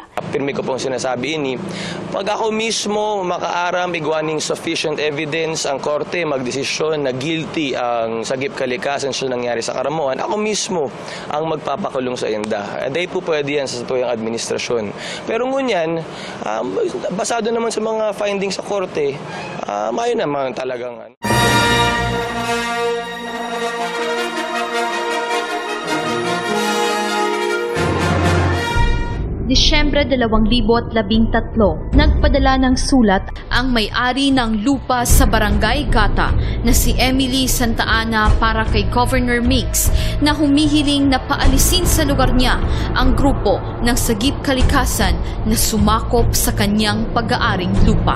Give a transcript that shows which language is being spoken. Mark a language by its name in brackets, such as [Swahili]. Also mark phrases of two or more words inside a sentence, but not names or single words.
[Bikol] Pirmi ko pong sinasabi ini, pag ako mismo makaaram igwaning [English] sufficient evidence [Bikol] ang korte magdesisyon na guilty ang Sagip Kalikasan sa nangyari sa Karamoan, ako mismo ang magpapakulong sa INDA. [Filipino] Dahil po pwede yan sa tuyang administrasyon. [Bikol] Pero ngunyan, basado naman sa mga findings sa korte, mayo naman talagang [Filipino] Disyembre 2013, nagpadala ng sulat ang may-ari ng lupa sa Barangay Gata na si Emily Santa Ana para kay Governor Migs na humihiling na paalisin sa lugar niya ang grupo ng Sagip Kalikasan na sumakop sa kanyang pag-aaring lupa.